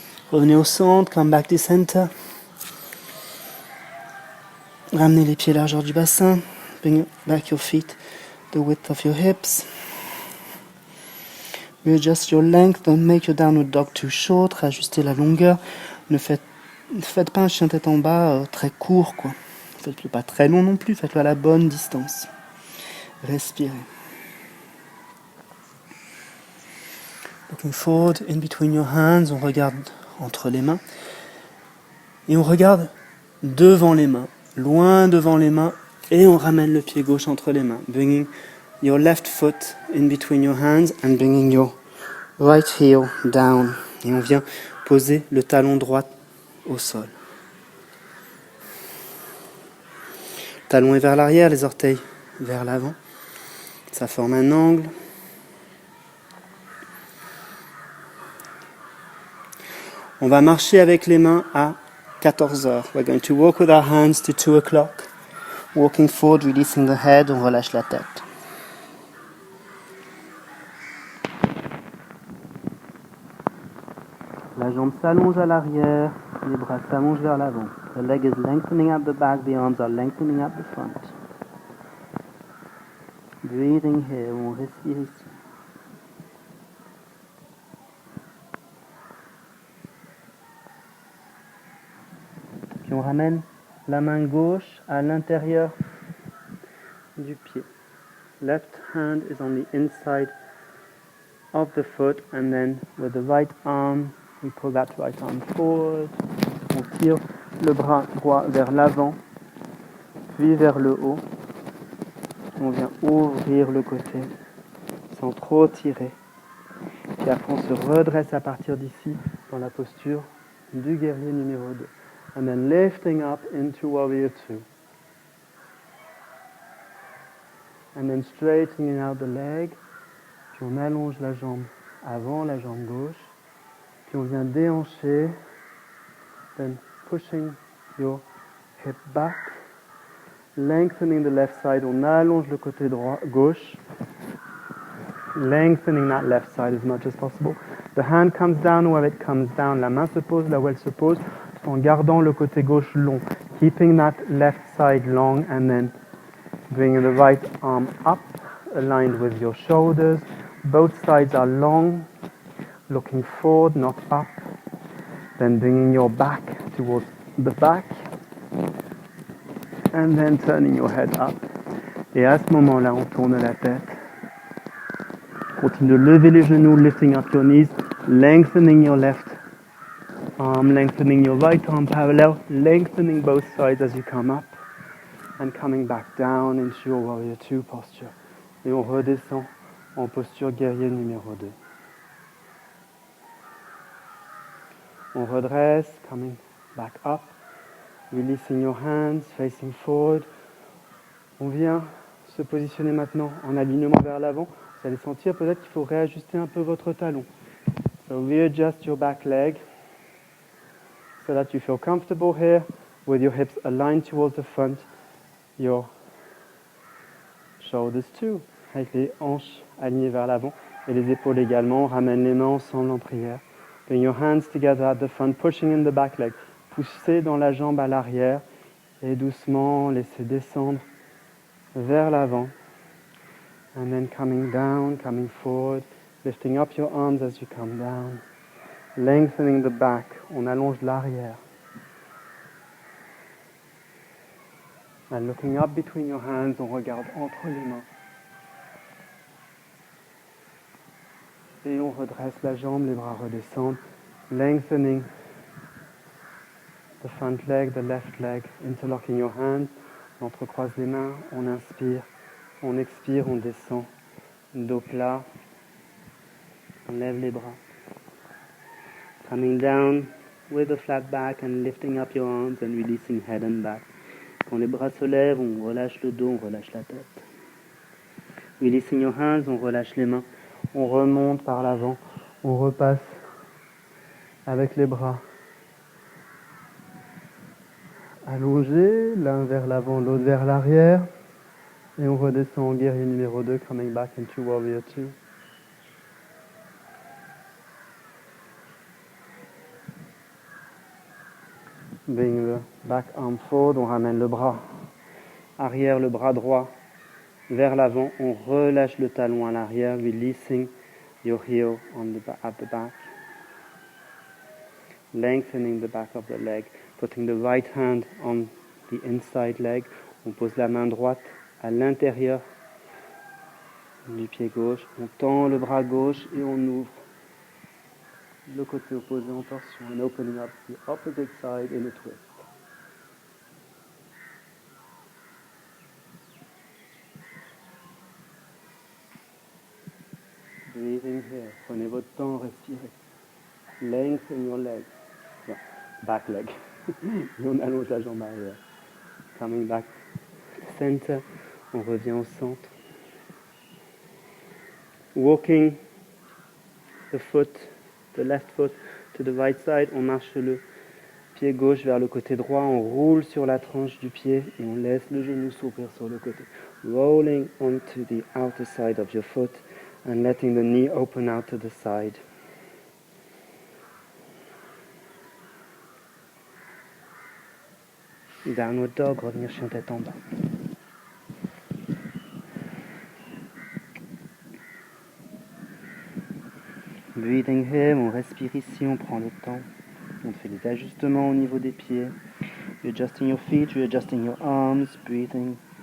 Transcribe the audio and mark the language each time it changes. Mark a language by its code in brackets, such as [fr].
[fr] Revenez au centre, [en] come back to center. [fr] Ramenez les pieds largeur du bassin. [en] Bring back your feet the width of your hips. Readjust your length, don't make your downward dog too short. [fr] Réajustez la longueur. Ne faites pas un chien tête en bas très court, quoi. Faites-le pas très long non plus, faites-le à la bonne distance. Respirez. [en] Looking forward in between your hands, [fr] on regarde entre les mains. Et on regarde devant les mains, loin devant les mains, et on ramène le pied gauche entre les mains. [en] Bringing your left foot in between your hands and bringing your right heel down. [fr] Et on vient poser le talon droit au sol. Talon est vers l'arrière, les orteils vers l'avant. Ça forme un angle. On va marcher avec les mains à 14 heures. [en] We're going to walk with our hands to 2 o'clock. Walking forward, releasing the head, [fr] on relâche la tête. La jambe s'allonge à l'arrière, les bras s'allongent vers l'avant. [en] The leg is lengthening at the back, the arms are lengthening at the front. Breathing here, [fr] on respire ici. Puis on ramène la main gauche à l'intérieur du pied. [en] Left hand is on the inside of the foot, and then with the right arm, we pull that right arm forward. [fr] On tire le bras droit vers l'avant, puis vers le haut. On vient ouvrir le côté sans trop tirer. Puis après on se redresse à partir d'ici dans la posture du guerrier numéro 2. [en] And then lifting up into warrior 2. And then straightening out the leg. [fr] Puis on allonge la jambe avant la jambe gauche. Puis on vient déhancher. [en] Then pushing your hip back. Lengthening the left side. [fr] On allonge le côté droit, gauche. [en] Lengthening that left side as much as possible. The hand comes down where it comes down. [fr] La main se pose là où elle se pose, en gardant le côté gauche long. [en] Keeping that left side long, and then bringing the right arm up, aligned with your shoulders. Both sides are long. looking forward, not up. Then bringing your back towards the back. And then turning your head up. [fr] Et à ce moment-là, on tourne la tête. Continue de lever les genoux, [en] lifting up your knees, lengthening your left arm, lengthening your right arm parallel, lengthening both sides as you come up, and coming back down into your warrior 2 posture. [fr] Et on redescend en posture guerrier numéro 2. On redresse, [en] coming back up, releasing your hands, facing forward. [fr] On vient se positionner maintenant en alignement vers l'avant. Vous allez sentir peut-être qu'il faut réajuster un peu votre talon. [en] So readjust your back leg so that you feel comfortable here with your hips aligned towards the front, your shoulders too. [fr] Avec les hanches alignées vers l'avant et les épaules également. On ramène les mains ensemble en prière. [en] Bring your hands together at the front, pushing in the back leg. [fr] Poussez dans la jambe à l'arrière et doucement laissez descendre vers l'avant. [en] And then coming down, coming forward, lifting up your arms as you come down, lengthening the back, [fr] on allonge l'arrière. [en] And looking up between your hands, [fr] on regarde entre les mains. Et on redresse la jambe, les bras redescendent, [en] lengthening the front leg, the left leg, interlocking your hands, [fr] on entrecroise les mains, on inspire, on expire, on descend, dos plat, on lève les bras. [en] Coming down with a flat back and lifting up your arms and releasing head and back. [fr] Quand les bras se lèvent, on relâche le dos, on relâche la tête. [en] Releasing your hands, [fr] on relâche les mains, on remonte par l'avant, on repasse avec les bras allongés, l'un vers l'avant, l'autre vers l'arrière. Et on redescend en guerrier numéro 2, [en] coming back into warrior 2. Bring the back arm forward, [fr] on ramène le bras arrière, le bras droit vers l'avant, on relâche le talon à l'arrière, [en] releasing your heel at the back. Lengthening the back of the leg, putting the right hand on the inside leg. [fr] On pose la main droite à l'intérieur du pied gauche. On tend le bras gauche et on ouvre le côté opposé en torsion. [en] And opening up the opposite side in a twist. Breathing here. [fr] Prenez votre temps, respirez. [en] Lengthen your leg. Back leg. [fr] Et on allonge la jambe arrière. [en] Coming back center. [fr] On revient au centre. [en] Walking the left foot to the right side. [fr] On marche le pied gauche vers le côté droit. On roule sur la tranche du pied et on laisse le genou s'ouvrir sur le côté. [en] Rolling onto the outer side of your foot and letting the knee open out to the side. Downward dog, [fr] revenir chien tête en bas. [en] Breathing here, [fr] on respire ici, on prend le temps. On fait des ajustements au niveau des pieds. [en] Readjusting your feet, readjusting your arms, breathing.